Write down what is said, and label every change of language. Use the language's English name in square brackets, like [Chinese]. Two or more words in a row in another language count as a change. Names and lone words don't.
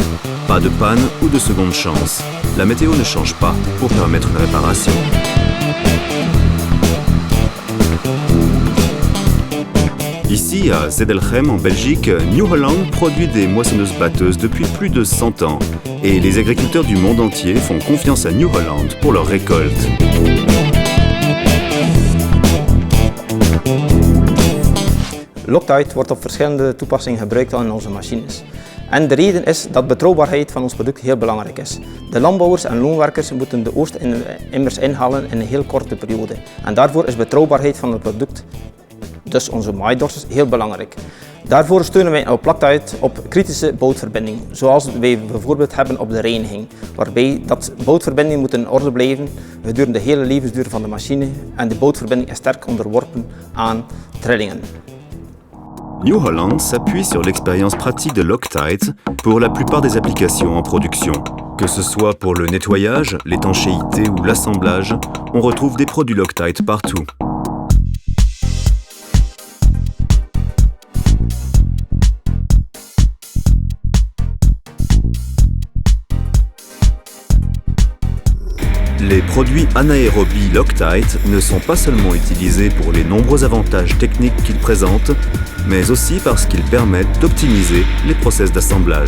[French] Pas de panne ou de seconde chance. La météo ne change pas pour permettre une réparation. Ici, à Zedelgem, en Belgique, New Holland produit des moissonneuses-batteuses depuis plus de 100 ans. Et les agriculteurs du monde entier font confiance à New Holland pour leur récolte. [Dutch] Loctite wordt op verschillende toepassingen gebruikt in onze machines. En de reden is dat betrouwbaarheid van ons product heel belangrijk is. De landbouwers en loonwerkers moeten de oogst immers inhalen in een heel korte periode. En daarvoor is betrouwbaarheid van het product, dus onze maaidorsters, heel belangrijk. Daarvoor steunen wij op Loctite op kritische boutverbindingen, zoals wij bijvoorbeeld hebben op de reiniging, waarbij dat boutverbindingen moeten in orde blijven gedurende de hele levensduur van de machine en de boutverbinding is sterk onderworpen aan trillingen. [French] New Holland s'appuie sur l'expérience pratique de Loctite pour la plupart des applications en production. Que ce soit pour le nettoyage, l'étanchéité ou l'assemblage, on retrouve des produits Loctite partout. Les produits anaérobie Loctite ne sont pas seulement utilisés pour les nombreux avantages techniques qu'ils présentent, mais aussi parce qu'ils permettent d'optimiser les process d'assemblage.